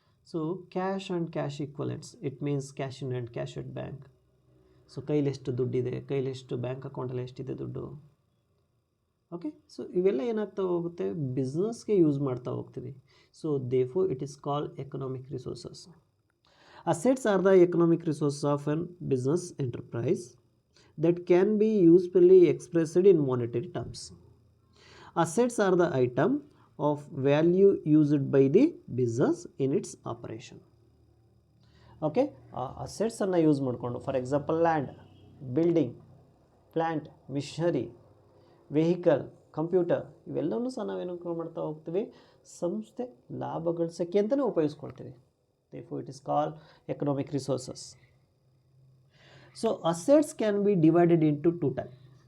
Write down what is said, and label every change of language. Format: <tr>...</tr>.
<en>So cash and cash equivalents, it means cash in and cash at bank.</en> <kn>So ಕೈಲೆಷ್ಟು ದುಡ್ಡಿದೆ, ಕೈಲೆಷ್ಟು bank ಅಕೌಂಟಲ್ಲಿ ಎಷ್ಟಿದೆ ದುಡ್ಡು. Okay, so ಇವೆಲ್ಲ ಏನಾಗ್ತಾ ಹೋಗುತ್ತೆ, ಬಿಸ್ನೆಸ್ಗೆ ಯೂಸ್ ಮಾಡ್ತಾ ಹೋಗ್ತೀವಿ.</kn> <en>So therefore it is called economic resources. Assets are the economic resources of an business enterprise that can be usefully expressed in monetary terms. Assets are the item of value used by the business in its operation.</en> <kn>Okay, ಆ ಅಸೆಟ್ಸನ್ನು use ಮಾಡಿಕೊಂಡು,</kn> <en>for example</en> <kn>land, building, plant, missionary, vehicle, computer, ಇವೆಲ್ಲವೂ ಸಹ ನಾವೇನು ಮಾಡ್ತಾ ಹೋಗ್ತೀವಿ, ಸಂಸ್ಥೆ ಲಾಭ ಗಳಿಸೋಕ್ಕೆ ಅಂತಲೇ ಉಪಯೋಗಿಸ್ಕೊಳ್ತೀವಿ.</kn> <en>therefore it is called economic resources. So assets can be divided into two types.</en>